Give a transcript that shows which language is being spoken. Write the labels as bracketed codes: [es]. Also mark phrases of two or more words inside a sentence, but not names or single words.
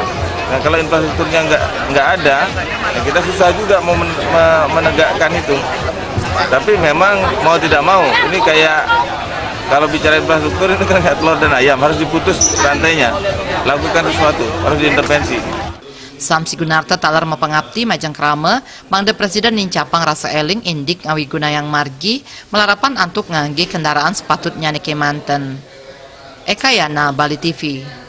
[id] Nah kalau infrastrukturnya nggak ada, ya kita susah juga mau menegakkan itu. Tapi memang mau tidak mau, ini kayak kalau bicara infrastruktur itu kan kayak telur dan ayam, harus diputus rantainya, lakukan sesuatu, harus diintervensi. [ban] Samsi Gunarta talar mapangapti majang krama, Bangda Presiden nincapang rasa eling indik ngawi gunayang margi, melarapan antuk ngangge kendaraan sepatutnya neke manten. Eka Yana, Bali TV.